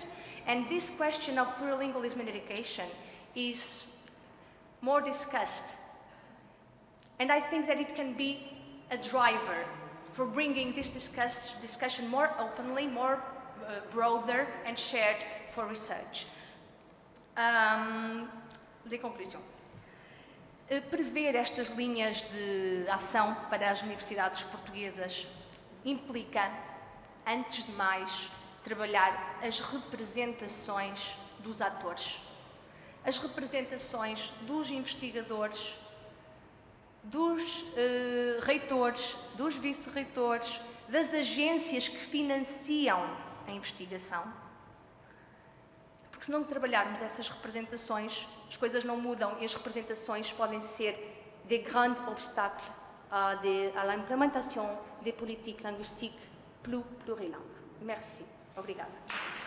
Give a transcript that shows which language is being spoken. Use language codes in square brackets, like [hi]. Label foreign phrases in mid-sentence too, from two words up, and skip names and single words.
[en] And this question of plurilingualism in education is more discussed. And I think that it can be a driver for bringing this discussion more openly, more broader and shared for research. [pt] De conclusão. Prever estas linhas de ação para as universidades portuguesas implica, antes de mais, trabalhar as representações dos atores, as representações dos investigadores, dos reitores, dos vice-reitores, das agências que financiam a investigação. Porque se não trabalharmos essas representações, as coisas não mudam e as representações podem ser [fr] des grands obstacles à l'implémentation des politiques linguistiques plurilingues. Merci. [pt] Obrigada.